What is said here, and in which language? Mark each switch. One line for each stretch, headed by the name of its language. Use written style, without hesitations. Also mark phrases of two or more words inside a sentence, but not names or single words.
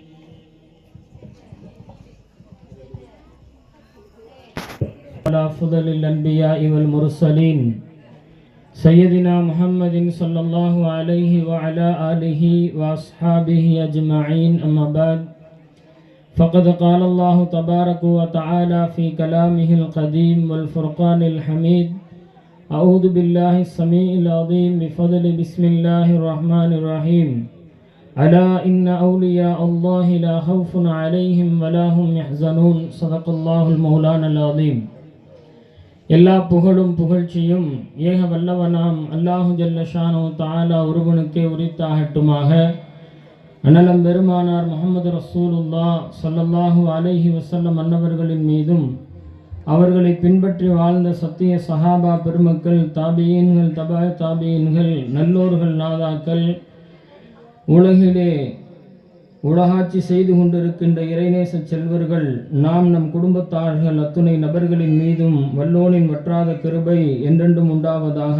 Arabic: على أفضل الأنبياء والمرسلين سيدنا محمد صلى الله عليه وعلى آله وأصحابه أجمعين، أما بعد، فقد قال الله تبارك وتعالى في كلامه القديم والفرقان الحميد: أعوذ بالله السميع العظيم بفضل بسم الله الرحمن الرحيم. ألا إن أولياء الله لا خوف عليهم ولا هم يحزنون. صدق الله المولانا العظيم.
Tamil: எல்லா புகழும் புகழ்ச்சியும் ஏக வல்லவனாம்
Arabic: الله جل شأنه تعالى
Tamil: ஒருவனுக்கே உரித்தாகட்டுமாக. அண்ணலம் பெருமானார் முஹம்மது
Arabic: رسول الله صلى الله عليه وسلم
Tamil: அன்னவர்களின் மீதும் அவர்களை பின்பற்றி வாழ்ந்த சத்திய சஹாபா பெருமக்கள், தாபியீன்கள், தபா தாபியீன்கள், நல்லோர்கள், நாதாக்கள், உலகிலே உலகாட்சி செய்து கொண்டிருக்கின்ற இறைநேச செல்வர்கள், நாம் நம் குடும்பத்தார்கள் அத்துணை நபர்களின் மீதும் வல்லோனின் வற்றாத கிருபை என்றென்றும் உண்டாவதாக.